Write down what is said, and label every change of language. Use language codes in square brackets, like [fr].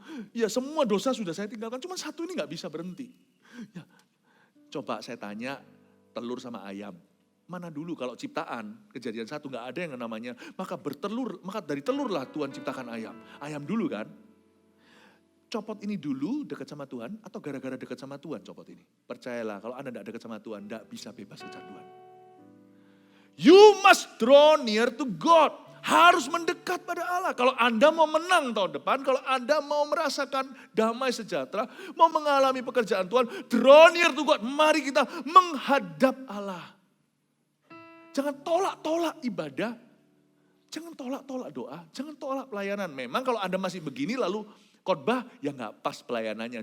[id] Ya semua dosa sudah saya tinggalkan, cuma satu ini gak bisa berhenti. Ya, coba saya tanya, telur sama ayam. Mana dulu kalau ciptaan, Kejadian 1 gak ada yang namanya, maka dari telurlah Tuhan ciptakan ayam. Ayam dulu kan. Copot ini dulu dekat sama Tuhan, atau gara-gara dekat sama Tuhan copot ini. Percayalah, kalau Anda gak dekat sama Tuhan, gak bisa bebas kecanduan. [en] You must draw near to God. [id] Harus mendekat pada Allah. Kalau Anda mau menang tahun depan, kalau Anda mau merasakan damai sejahtera, mau mengalami pekerjaan Tuhan, [en] draw near to God. [id] Mari kita menghadap Allah. Jangan tolak-tolak ibadah. Jangan tolak-tolak doa. Jangan tolak pelayanan. Memang kalau Anda masih begini lalu khotbah, ya nggak pas pelayanannya.